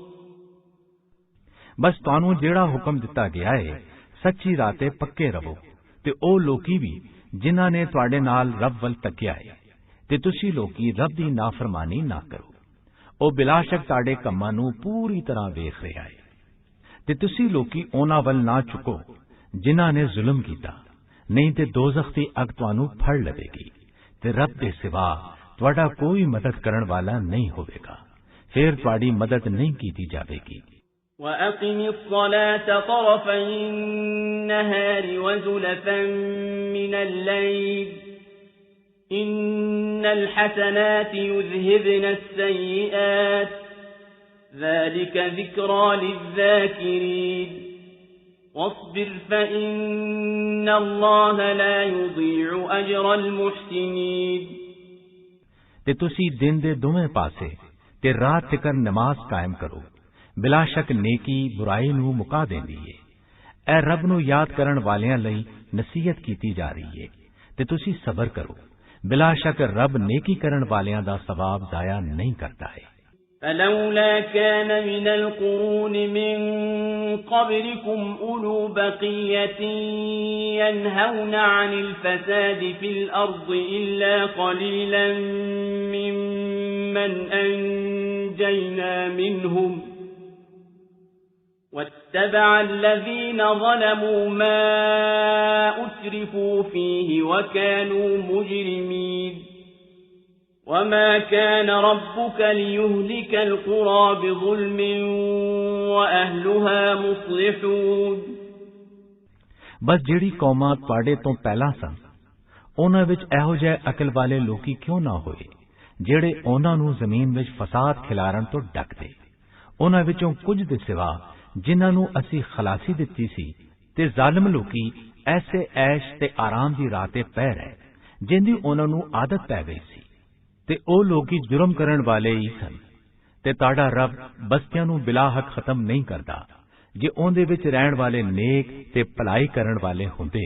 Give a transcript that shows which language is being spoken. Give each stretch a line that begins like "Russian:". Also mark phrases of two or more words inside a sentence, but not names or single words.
Punjabi: بس ਤੁਹਾਨੂੰ ਜਿਹੜਾ ਹੁਕਮ ਦਿੱਤਾ ਗਿਆ ਹੈ ਸੱਚੀ ਰਾਹ ਤੇ ਪੱਕੇ ਰਹੋ ਤੇ ਉਹ ਲੋਕੀ ਵੀ ਜਿਨ੍ਹਾਂ ਨੇ ਤੁਹਾਡੇ ਨਾਲ ਰੱਬ ਵੱਲ ਤੱਕਿਆ ਹੈ ਤੇ ਤੁਸੀਂ ਲੋਕੀ ਰੱਬ ਦੀ ਨਾਫਰਮਾਨੀ ਨਾ ਕਰੋ। ਉਹ ਬਿਲਾ ਸ਼ੱਕ ਤੁਹਾਡੇ ਕੰਮਾਂ ਨੂੰ ਪੂਰੀ ਤਰ੍ਹਾਂ ਵੇਖ ਰਿਹਾ ਹੈ ਤੇ ਤੁਸੀਂ ਲੋਕੀ ਉਹਨਾਂ ਵੱਲ ਨਾ ਝੁਕੋ ਜਿਨ੍ਹਾਂ ਨੇ ਜ਼ੁਲਮ ਕੀਤਾ, ਨਹੀਂ ਤੇ ਦੋਜ਼ਖ ਦੀ ਅੱਗ ਤੁਹਾਨੂੰ ਫੜ ਲਵੇਗੀ ਤੇ ਰੱਬ ਦੇ ਸਿਵਾ ਤੁਹਾਡਾ ਕੋਈ ਮਦਦ ਕਰਨ ਵਾਲਾ ਨਹੀਂ ਹੋਵੇਗਾ। ਫਿਰ ਤੁਹਾਡੀ ਮਦਦ ਨਹੀਂ ਕੀਤੀ ਜਾਵੇਗੀ।
Arabic: وَأَقِمِ الصَّلَاةَ طَرَفَيِ النَّهَارِ وَزُلَفًا مِّنَ اللَّيْلِ إِنَّ الْحَسَنَاتِ يُذْهِبْنَ السَّيِّئَاتِ ذَلِكَ ذِكْرَى لِلذَّاكِرِينَ وَاصْبِرْ فَإِنَّ اللَّهَ لَا يُضِيعُ أَجْرَ الْمُحْسِنِينَ۔
Punjabi: ਤੇ ਤੁਸੀਂ ਦਿਨ ਦੇ ਦੋਵੇਂ ਪਾਸੇ ਤੇ ਰਾਤ ਤੱਕ ਨਮਾਜ਼ ਕਾਇਮ ਕਰੋ। ਬਿਲਾ ਸ਼ੱਕ ਨੇਕੀ ਬੁਰਾਈ ਨੂੰ ਮੁਕਾ ਦਿੰਦੀ ਹੈ। ਇਹ ਰੱਬ ਨੂੰ ਯਾਦ ਕਰਨ ਵਾਲਿਆਂ ਲਈ ਨਸੀਹਤ ਕੀਤੀ ਜਾ ਰਹੀ ਹੈ ਤੇ ਤੁਸੀਂ ਸਬਰ ਕਰੋ। ਬਿਲਾ ਸ਼ੱਕ ਰੱਬ ਨੇਕੀ ਕਰਨ ਵਾਲਿਆਂ ਦਾ ਸਵਾਬ ਜ਼ਾਇਆ ਨਹੀਂ ਕਰਦਾ ਹੈ।
Arabic: فلولا كان من القرون من قبلكم أولو بقية ينهون عن الفساد في الأرض إلا قليلا ممن أنجينا منهم واتبع الذين ظلموا ما أترفوا فيه وكانوا مجرمين وما كان ربك ليهلك القرى بظلم وأهلها مصلحون
Punjabi: ਬਸ ਜਿਹੜੀ ਕੌਮਾਂ ਤੁਹਾਡੇ ਤੋਂ ਪਹਿਲਾਂ ਸਨ ਉਹਨਾਂ ਵਿੱਚ ਇਹੋ ਜਿਹੇ ਅਕਲ ਵਾਲੇ ਲੋਕੀ ਕਿਉਂ ਨਾ ਹੋਏ ਜਿਹੜੇ ਉਹਨਾਂ ਨੂੰ ਜ਼ਮੀਨ ਵਿੱਚ ਫਸਾਦ ਖਿਲਾਰਨ ਤੋਂ ਡੱਕਦੇ। ਉਹਨਾਂ ਵਿੱਚੋਂ ਕੁਝ ਦੇ ਸਿਵਾ ਜਿਨ੍ਹਾਂ ਨੂੰ ਅਸੀਂ ਖਲਾਸੀ ਦਿੱਤੀ ਸੀ ਤੇ ਜ਼ਾਲਿਮ ਲੋਕੀ ਐਸੇ ਐਸ਼ ਤੇ ਆਰਾਮ ਦੀ ਰਾਹ ਤੇ ਪੈ ਰਹੇ ਜਿੰਦੀ ਉਹਨਾਂ ਨੂੰ ਆਦਤ ਪੈ ਗਈ ਸੀ ਤੇ ਉਹ ਲੋਕੀ ਜੁਰਮ ਕਰਨ ਵਾਲੇ ਹੀ ਸਨ ਤੇ ਤੁਹਾਡਾ ਰੱਬ ਬਸਤੀਆਂ ਨੂੰ ਬਿਲਾ ਹੱਕ ਖਤਮ ਨਹੀਂ ਕਰਦਾ ਜੇ ਉਹਦੇ ਵਿੱਚ ਰਹਿਣ ਵਾਲੇ ਨੇਕ ਤੇ ਭਲਾਈ ਕਰਨ ਵਾਲੇ ਹੁੰਦੇ।